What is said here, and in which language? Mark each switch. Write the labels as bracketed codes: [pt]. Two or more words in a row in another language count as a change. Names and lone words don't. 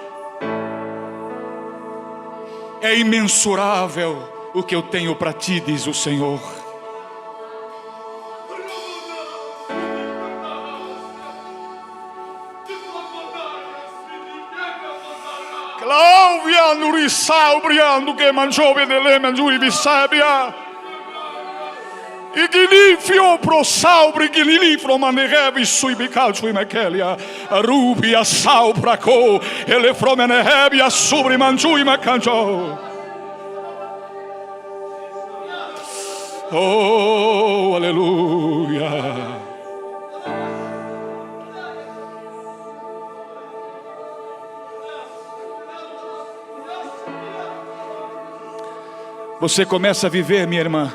[pt] É imensurável o que eu tenho para ti, diz o Senhor. Cláudia Nurisalbriando que manjove delle mangiuri bisabia. E gilifio pro saubri gilifro manerevi sui bical sui mekelia. Rubia saubra co ele fromenehebia subri mangiui mecanjo. Oh, aleluia. Você começa a viver, minha irmã.